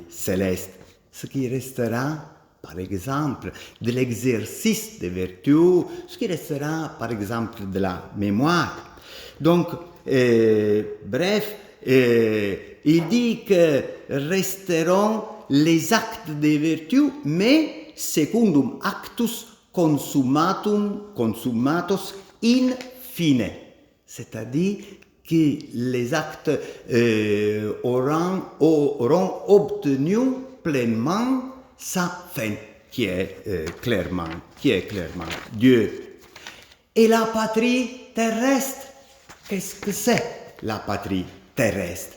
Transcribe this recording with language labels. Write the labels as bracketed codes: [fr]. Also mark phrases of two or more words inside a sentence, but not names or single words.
[fr] Ce qui restera par exemple, de l'exercice des vertus, ce qui restera, par exemple, de la mémoire. Donc, bref, il dit que resteront les actes des vertus, mais [la] secundum actus consummatus in fine. [fr] C'est-à-dire que les actes auront obtenu pleinement sa fin, qui est clairement Dieu. Et la patrie terrestre, qu'est-ce que c'est la patrie terrestre?